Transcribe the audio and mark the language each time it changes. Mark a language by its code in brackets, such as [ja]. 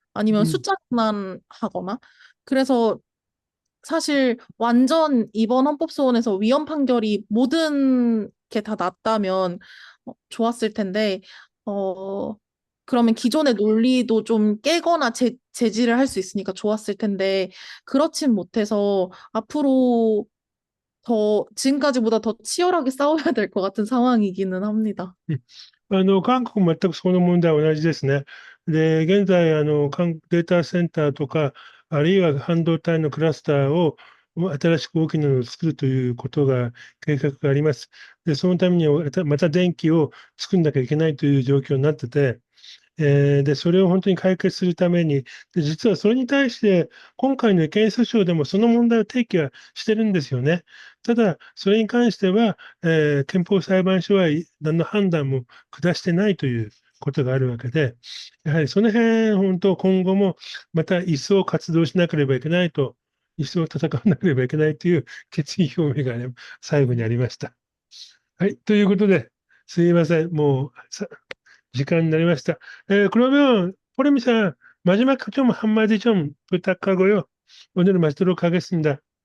[ko] 아니면 숫자만 하거나. 그래서 사실 완전 이번 헌법소원에서 위헌 판결이 모든 게 다 났다면 좋았을 텐데, 어, 그러면 기존의 논리도 좀 깨거나 제지를 할 수 있으니까 좋았을 텐데, 그렇진 못해서 앞으로 지금까지보다 더 치열하게 싸워야 될 것 같은 상황이기는 합니다. [ja] 韓国も全くその問題は同じですね。で、現在、データセンターとか、あるいは半導体のクラスターを新しく大きなのを作るということが、計画があります。で、そのためにはまた電気を作んなきゃいけないという状況になってて、で、それを本当に解決するために、で、実はそれに対して、今回の違憲訴訟でもその問題を提起はしてるんですよね。ただ、それに関しては、憲法裁判所は何の判断も下してないということがあるわけで、やはりその辺、本当、今後もまた一層活動しなければいけないと、一層戦わなければいけないという決意表明がね、最後にありました。はい、ということで、すいません、もう時間になりました。 [ko] 그러면 포레미사 마지막 좀 한마디 좀 부탁하고요. 오늘 마치도록 하겠습니다.